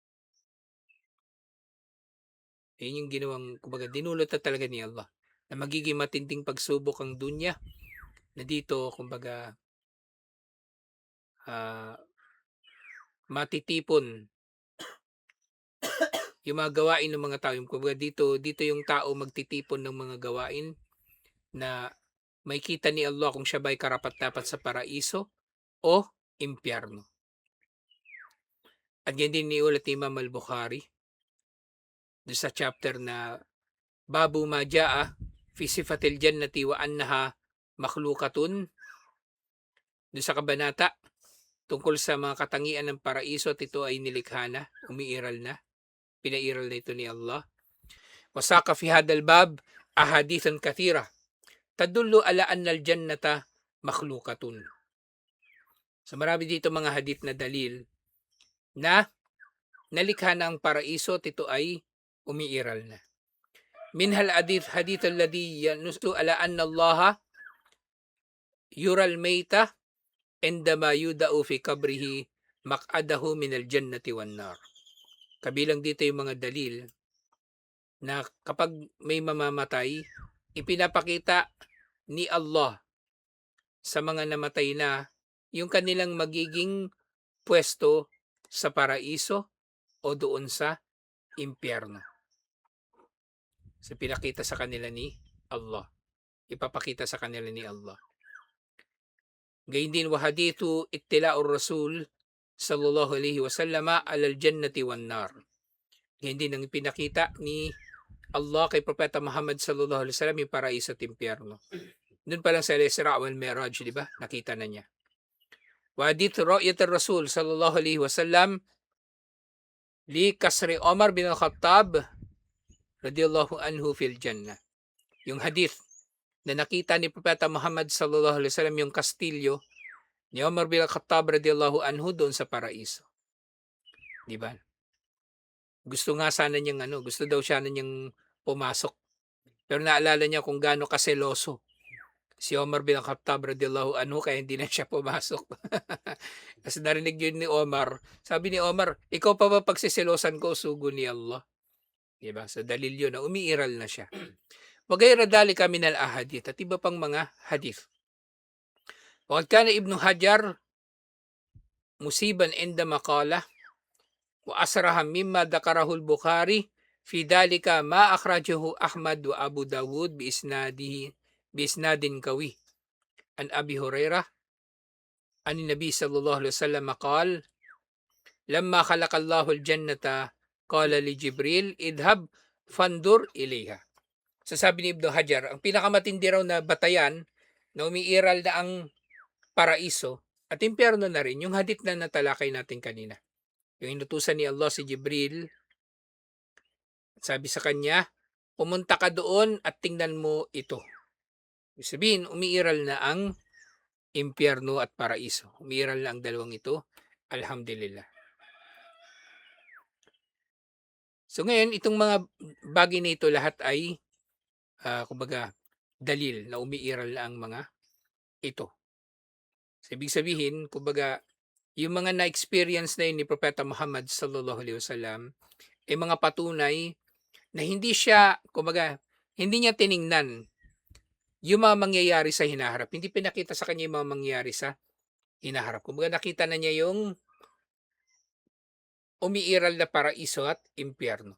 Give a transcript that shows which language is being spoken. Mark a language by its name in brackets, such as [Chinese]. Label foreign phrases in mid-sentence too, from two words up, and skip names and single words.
[Filipino] Yun yung ginawang, kumbaga, dinulot na talaga ni Allah na magiging matinding pagsubok ang dunya na dito, kumbaga, matitipon yung mga gawain ng mga tao. Kumbaga, dito yung tao magtitipon ng mga gawain na may kita ni Allah kung siya ba'y karapat-dapat sa paraiso o impyerno. At yan din niulat ni Imam al-Bukhari doon sa chapter na [Arabic] باب ما جاء في صفة الجنة وأنها مخلوقة, [Filipino] doon sa kabanata tungkol sa mga katangian ng paraiso at ito ay nilikha na, umiiral na, pinairal na ito ni Allah. [Arabic] وساق في هذا الباب أحاديث كثيرة تدل على أن الجنة مخلوقة. [Filipino] So marami dito mga hadith na dalil na nalikha na ang paraiso at ito ay umiiral na. [Arabic] منها الحديث الذي ينص على أن الله يري الميت عندما يوضع في قبره مقعده من الجنة والنار. [Filipino] Kabilang dito yung mga dalil na kapag may mamamatay, ipinapakita ni Allah sa mga namatay na yung kanilang magiging pwesto sa paraiso o doon sa impyerno. So pinakita sa kanila ni Allah. Ipapakita sa kanila ni Allah. Gayun din [Arabic] وحديث اطلاع الرسول صلى الله عليه وسلم على الجنة والنار. [Filipino] Gayun din ang pinakita ni Allah kay Propeta Muhammad [Arabic] صلى الله عليه وسلم [Filipino] yung paraiso at impyerno. Doon pa lang sa Isra wal Mi'raj, di ba? Nakita na niya. [Arabic] وحديث رؤية الرسول صلى الله عليه وسلم لقصر عمر بن الخطاب رضي الله عنه في الجنة. [Filipino] Yung hadith na nakita ni Propeta Muhammad [Arabic] صلى الله عليه وسلم [Filipino] yung kastilyo ni Omar bin al-Khattab [Arabic] رضي الله عنه [Filipino] doon sa paraiso. Di ba? Gusto nga sana niyang gusto daw siya niyang pumasok. Pero naalala niya kung gaano kaseloso si Omar bin al-Khattab [Arabic] رضي الله عنه [Filipino] kaya hindi na siya pumasok. Kasi narinig yun ni Omar. Sabi ni Omar, ikaw pa ba pagsiselosan ko, sugo ni Allah? Diba? Sa dalil yun na umiiral na siya. [Arabic] وغير ذلك من الأحاديث [Filipino] at iba pang mga hadith. [Arabic] وقد كان ابن حجر مصيبا عندما قال وأصرح مما ذكره البخاري في ذلك ما أخرجه أحمد وأبو داود بإسناد قوي عن أبي هريرة عن النبي صلى الله عليه وسلم قال لما خلق الله الجنة قال لجبريل اذهب فانظر إليها. [Filipino] So sabi ni Ibn Hajar, ang pinakamatindi raw na batayan na umiiral na ang paraiso At impyerno na rin yung hadith na natalakay natin kanina. Yung inutusan ni Allah si Jibril, sabi sa kanya, pumunta ka doon at tingnan mo ito. Ibig sabihin, umiiral na ang impyerno at paraiso. Umiiral na ang dalawang ito. Alhamdulillah. So ngayon, itong mga bagay na ito lahat ay, kumbaga, dalil na umiiral na ang mga ito. So, ibig sabihin, kumbaga, yung mga na-experience na yun ni Propeta Muhammad [Arabic] صلى الله عليه وسلم [Filipino] ay mga patunay na hindi siya, kumbaga, hindi niya tiningnan yung mga mangyayari sa hinaharap. Hindi pinakita sa kanya yung mga mangyayari sa hinaharap. Kumbaga, nakita na niya yung umiiral na paraiso at impyerno.